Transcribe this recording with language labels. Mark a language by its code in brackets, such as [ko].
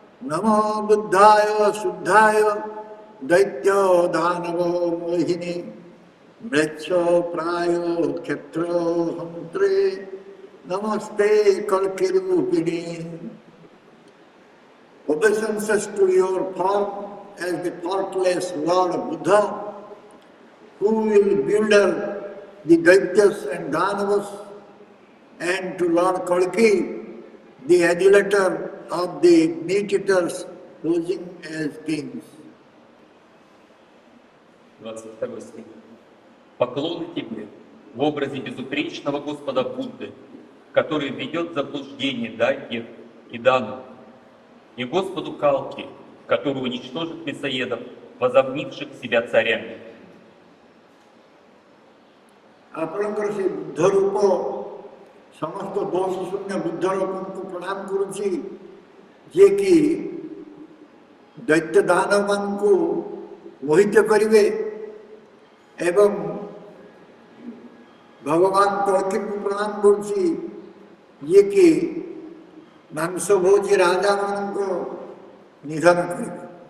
[sa] नमो बुद्धाय शुद्धाय दैत्य दानव मोहिनी मृक्ष प्राय क्षेत्र हंत्रे नमस्ते Kalkirupiné. [en] Obeisances to your form as the faultless Lord Buddha, who will builder the Daityas and Danavas, and to Lord Kalki, the adulator of the meat-eaters, posing as kings. [ru] 22 стих. Поклоны тебе в образе безупречного Господа Будды, который ведет в заблуждение дайкьев и данов, и Господу Калки, который уничтожит мясоедов, возомнивших себя царями. [or] ଆପଣଙ୍କର ସେ ବୁଦ୍ଧ ରୂପ ସମସ୍ତ ଦୋଷ ଶୂନ୍ୟ ବୁଦ୍ଧ ରୂପଙ୍କୁ ପ୍ରଣାମ କରୁଛି, ଯିଏକି ଦୈତ୍ୟ ଦାନବମାନଙ୍କୁ ମୋହିତ କରିବେ ଏବଂ ଭଗବାନ କଳ୍କୀଙ୍କୁ ପ୍ରଣାମ କରୁଛି, ଯିଏକି ମାଂସ ଭୋଜି ରାଜାମାନଙ୍କୁ ନିଧନ କରିବେ.